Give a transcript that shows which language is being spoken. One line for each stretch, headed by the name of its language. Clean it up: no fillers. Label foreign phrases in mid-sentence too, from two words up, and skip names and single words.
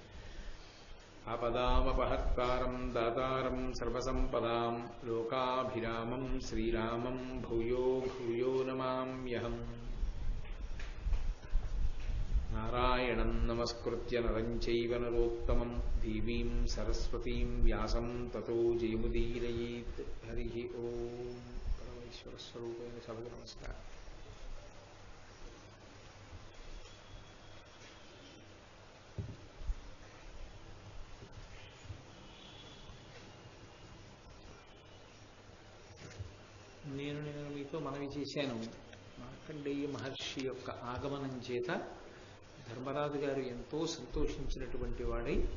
Sanskrit: आपदामपहर्तारं दातारं सर्वसम्पदां लोकाभिरामं श्रीरामं भूयो भूयो नमाम्यहम्। नारायणं नमस्कृत्य नरं चैव नरोत्तमं देवीं सरस्वतीं व्यासं ततो जयमुदीरयेत्। हरिः ओम्। परमेश्वरस्वरूपेण सभा नमस्कार।
Telugu: నేను మీతో మనవి చేశాను, మార్కండేయ మహర్షి యొక్క ఆగమనం చేత ధర్మరాజు గారు ఎంతో సంతోషించినటువంటి వాడై